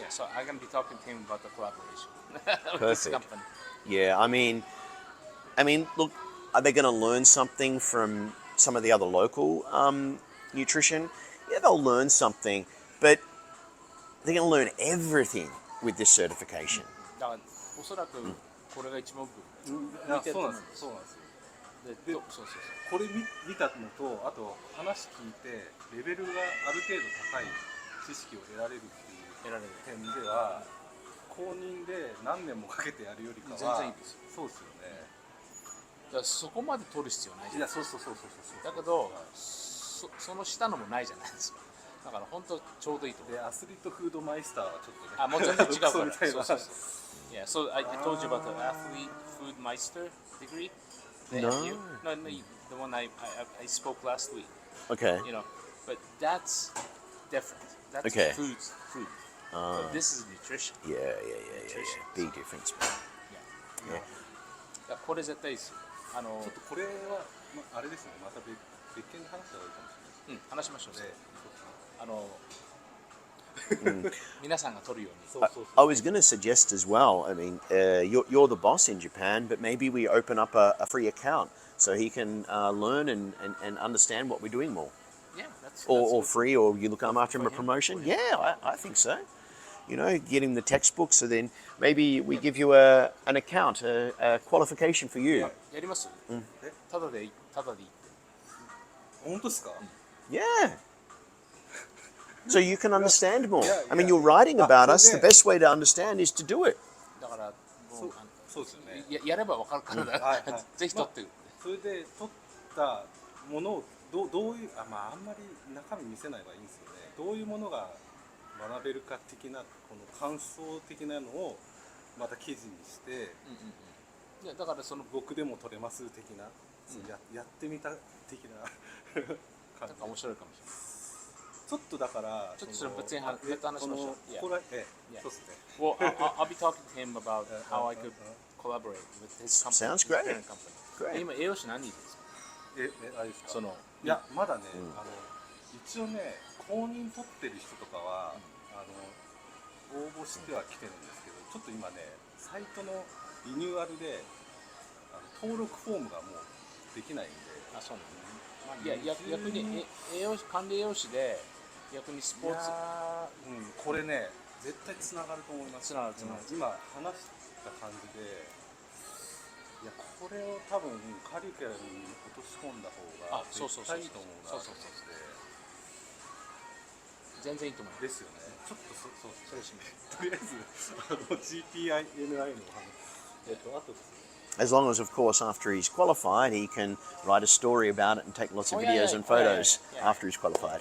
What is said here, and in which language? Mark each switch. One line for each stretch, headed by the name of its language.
English: Yeah. So I'm gonna be talking to him about the collaboration with Perfect. this company. Yeah. I mean, look, are they going to learn something from some of the other local nutrition? Yeah, they'll learn something, but they're going to learn everything with this certification.
Japanese: だからおそらくこれが一番僕見てると思うんですよ。でこれ見たのと、あと話聞いてレベルがある程度高い知識を得られるっていう点では、公認で何年もかけてやるよりかは全然いいですよ。そうですよね。だからそこまで取る必要ないじゃないですか。そうだけど、その下のもないじゃないですか。だから本当ちょうどいいと思う。でアスリートフードマイスターはちょっとね。もう全然違うから。そうみたいな。
English: Yeah, so I told you about the athlete food meister degree. No. No, the one I spoke last week. Okay. You know, but that's different. That's Okay. food. But this is nutrition. Yeah. Big difference. Yeah.
Japanese: いやこれ絶対いいですよ。ちょっとこれはあれですね。また別件で話した方がいいかもしれない。話しましょうね。皆さんが取るように。
English: I was going to suggest as well. I mean, you're the boss in Japan, but maybe we open up a free account so he can learn and understand what we're doing more. Yeah, that's Or free, or you look after him a promotion. Yeah, I think so. You know, get him the textbook, so then maybe we give you an account, a qualification for you.
Japanese: やります？ただでいいって。本当ですか？
English: Yeah. So you can understand more. Yeah, I mean, yeah. you're writing about us. so The best way to understand is to do it.
Japanese: だからもうそうですよね。やればわかるからだ、はいはいぜひ取って、それで取ったものをどういうあんまり中身見せない方がいいんですよね。どういうものが学べるか的なこの感想的なのをまた記事にして、いやだからその僕でも取れます的な、やってみた的な感じ。なんか面白いかもしれない。ちょっとだからちょっとそれ別に別の話しましょう。ここらそうですね。
English: Well, I'll be talking to him about how I could collaborate with his company. Sounds his great. parent company. Great.
Japanese: 今栄養士何人ですか？あれですか。そのいやまだね、一応ね公認取ってる人とかは、応募しては来てるんですけど、ちょっと今ねサイトのリニューアルで登録フォームがもうできないんで。あ、そうなんですね。いや逆に栄養士管理栄養士で逆にスポーツこれね絶対つながると思います。つながる今話した感じで、いやこれを多分カリキュラムに落とし込んだ方が絶対いいと思うなと思って。全然いいと思います。ですよね。ちょっとそれしめ。とりあえずGPNi の話。あとですね。
English: As long as, of course, after he's qualified, he can write a story about it and take lots of videos and photos after he's qualified.